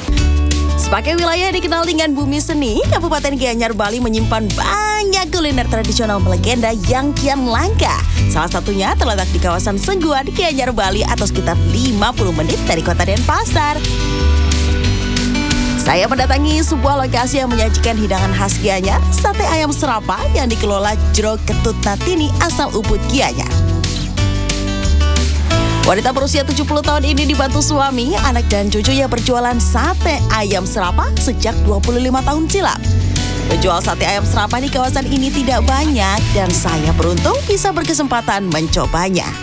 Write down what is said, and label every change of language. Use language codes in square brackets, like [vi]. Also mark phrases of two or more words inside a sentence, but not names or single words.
[id] Sebagai wilayah dikenal dengan bumi seni, Kabupaten Gianyar, Bali menyimpan banyak kuliner tradisional melegenda yang kian langka. Salah satunya terletak di kawasan Senguan, Gianyar, Bali atau sekitar 50 menit dari kota Denpasar. Saya mendatangi sebuah lokasi yang menyajikan hidangan khas Gianyar, sate ayam serapah yang dikelola Jro Ketut Natini asal Ubud, Gianyar. Wanita berusia 70 tahun ini dibantu suami, anak dan cucunya berjualan sate ayam serapah sejak 25 tahun silam. Penjual sate ayam serapah di kawasan ini tidak banyak dan saya beruntung bisa berkesempatan mencobanya.